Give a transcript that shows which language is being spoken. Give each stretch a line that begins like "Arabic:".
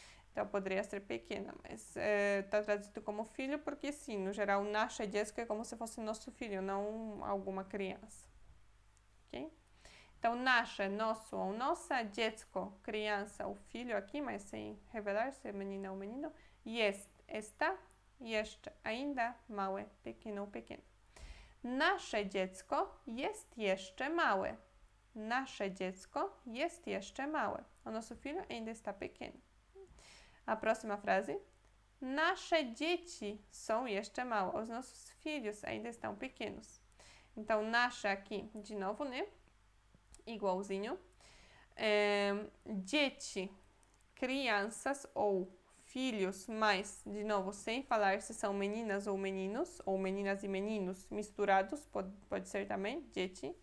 Portuguese: Então, poderia ser pequena, mas está traduzido como filho porque, sim, no geral, nasze dziecko é como se fosse nosso filho, não alguma criança. Ok? Então, nasze, nosso ou nossa, dziecko, criança ou filho aqui, mas sem revelar se é menina ou menino. Jest, está, jeszcze, ainda, małe, pequeno ou pequena.
Polish: Nasze dziecko jest jeszcze małe. Nasze dziecko jest jeszcze małe.
Portuguese: O nosso filho ainda está pequeno. A próxima frase.
Polish: Nasze dzieci są jeszcze małe.
Portuguese: Os nossos filhos ainda estão pequenos. Então, nasze aqui, de novo, né? Igualzinho. Dzieci, crianças ou filhos, mas, de novo, sem falar se são meninas ou meninos, ou meninas e meninos misturados, pode ser também, dzieci.